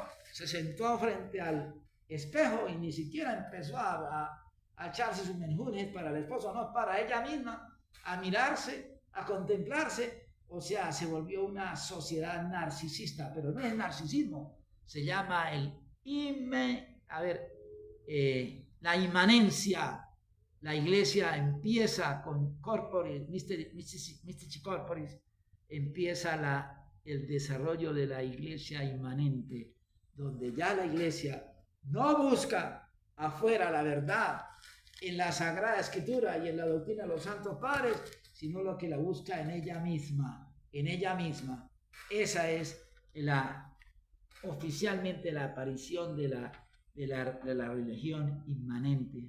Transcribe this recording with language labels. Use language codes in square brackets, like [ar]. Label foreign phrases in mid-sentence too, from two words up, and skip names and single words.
[es] Se sentó frente al espejo y ni siquiera empezó a echarse sus menjures para el esposo, no, para ella misma, a mirarse, a contemplarse. O sea, se volvió una sociedad narcisista, pero no es narcisismo, se llama la inmanencia. La iglesia empieza con [la] corporis, mystici corporis, [es] empieza el desarrollo de la iglesia inmanente, donde ya la iglesia no busca afuera la verdad en la Sagrada Escritura y en la doctrina de los santos padres, sino lo que la busca en ella misma, Esa es oficialmente la aparición de la religión inmanente.